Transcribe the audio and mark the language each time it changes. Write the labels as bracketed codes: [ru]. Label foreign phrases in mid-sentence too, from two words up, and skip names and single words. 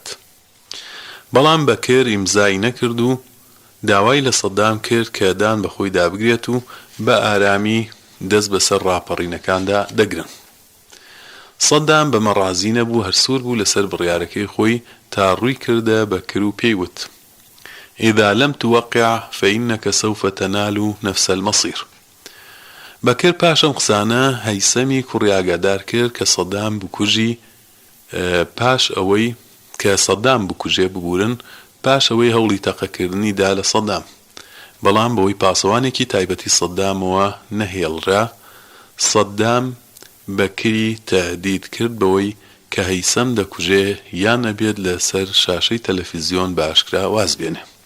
[ckb] بەڵام بەکر ئیمزای نەکرد و داوای لە سەدام کرد کە دان بەخۆی دابگرێت و بە ئارامی دەست بەسەر ڕاپەڕینەکاندا دەگرن. سەدام بەمە ڕازی نەبوو، هەرسوور بوو لەسەر بڕیارەکەی خۆی تا ڕووی کردە بەکر و پێیوت [ar] إذا لم توقع فإنك سوف تنال نفس المصير. [ckb] بەکر پاشەم قسانە هەیسەمی کوڕی ئاگادار کرد کە سەدام بکوژی پاش ئەوەی کە سەدام بکوژێ ببورن پاش ئەوەی هەوڵی تەقەکردنی دا لە سەدام. بەڵام بەوەی پاسەوانێکی تایبەتی سەدامەوە نەهێڵرا، سەدام بەکری تەهدید کرد بەوەی کە هەیسەم دەکوژێ یان ئەبێت لەسەر شاشەی تەلەڤیزیۆن بە ئاشکرا واز بێنێ.